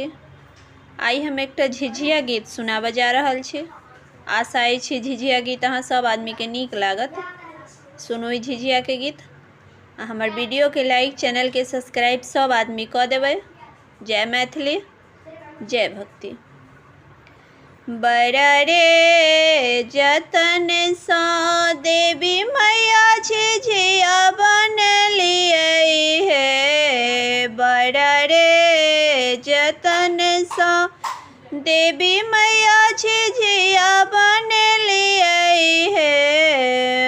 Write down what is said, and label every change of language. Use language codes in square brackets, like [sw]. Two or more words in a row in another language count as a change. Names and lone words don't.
[mai] आई हम एक झिझिया गीत सुनाबऽ जा रहल छी। आशा अछि झिझिया गीत अहाँ सब आदमी के नीक लागत। सुनू ई झिझिया के गीत। हमर वीडियो के लाइक, चैनल के सब्सक्राइब सब आदमी कऽ देबै। जय मैथिली, जय भक्ति। बड़ा रे जतन सँ देवी मैया झिझिया बनलियै हे। बड़ा रे जतन सँ देवी मैया झिझिया बनलियै हे।